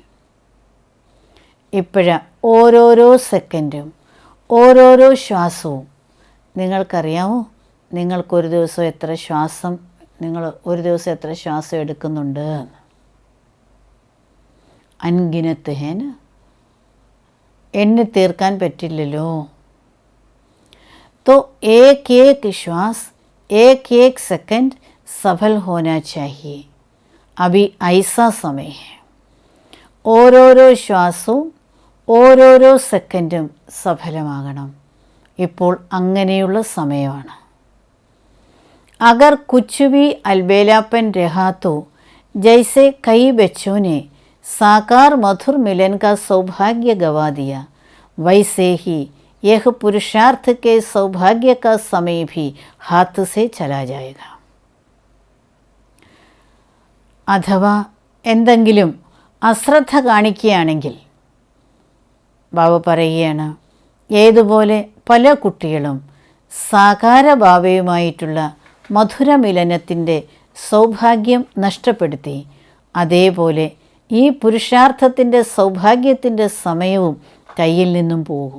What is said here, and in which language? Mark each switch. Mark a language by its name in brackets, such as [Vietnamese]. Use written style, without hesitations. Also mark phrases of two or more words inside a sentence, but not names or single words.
[Malayalam] ഇപ്പോഴ ഓരോരോ സെക്കൻഡും ഓരോരോ ശ്വാസവും നിങ്ങൾക്കറിയാമോ? നിങ്ങൾക്കൊരു ദിവസം എത്ര ശ്വാസം, നിങ്ങൾ ഒരു ദിവസം എത്ര ശ്വാസം എടുക്കുന്നുണ്ട്? [Hindi] अनगिनत है ना, [Malayalam] എണ്ണി തീർക്കാൻ പറ്റില്ലല്ലോ. [Hindi] तो एक एक श्वास एक एक सेकंड सफल होना चाहिए. अभी ऐसा समय है. [Malayalam] ഓരോരോ ശ്വാസവും ഓരോരോ സെക്കൻഡും സഫലമാകണം. ഇപ്പോൾ അങ്ങനെയുള്ള സമയമാണ്. [Hindi] अगर कुछ भी अलबेलापन रहा तो जैसे कई बच्चों ने साकार मधुर मिलन का सौभाग्य गवा दिया, वैसे ही यह पुरुषार्थ के सौभाग्य का समय भी हाथ से चला जाएगा. [Malayalam] അഥവാ എന്തെങ്കിലും അശ്രദ്ധ കാണിക്കുകയാണെങ്കിൽ ബാബ പറയുകയാണ്, ഏതുപോലെ പല കുട്ടികളും സാകാര ബാബയുമായിട്ടുള്ള മധുരമിലനത്തിൻ്റെ സൗഭാഗ്യം നഷ്ടപ്പെടുത്തി, അതേപോലെ ഈ പുരുഷാർത്ഥത്തിൻ്റെ സൗഭാഗ്യത്തിൻ്റെ സമയവും കയ്യിൽ നിന്നും പോകും.